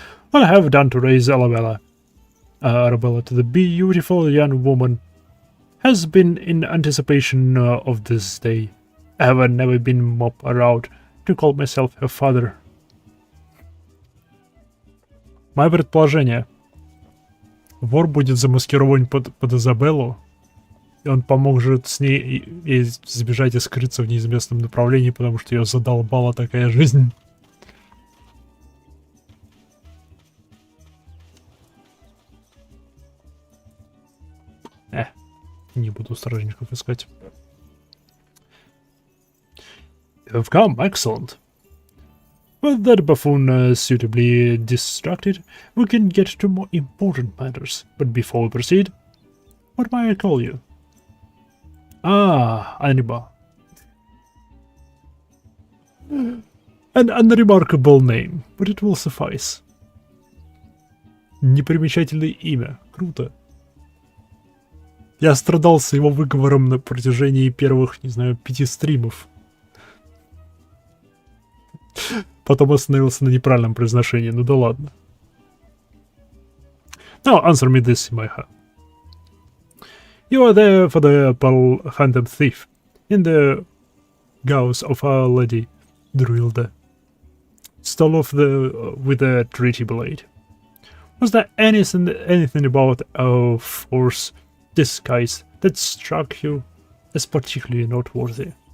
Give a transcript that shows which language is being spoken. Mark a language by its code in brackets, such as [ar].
[en] What I have done to raise Arabella to the beautiful young woman has been in anticipation of this day. I have never been more proud to call myself her father. [ru] Мое предположение. Вор будет замаскирован под Изабеллу, и он поможет с ней ей сбежать и скрыться в неизвестном направлении, потому что ее задолбала такая жизнь. Не буду стражников искать. [en] You've come, excellent. With that buffoon suitably distracted, we can get to more important matters. But before we proceed, what may I call you? Ah, Aniba. An unremarkable name, but it will suffice. [ru] Непримечательное имя. Круто. Я страдал с его выговором на протяжении первых, не знаю, 5 стримов. Потом остановился на неправильном произношении, ну да ладно. [en] Now answer me this, Maiha. You are there for the Phantom Thief, in the gauze of Our Lady Druilda. Stole off with a treaty blade. Was there anything about our force disguise that struck you as particularly noteworthy?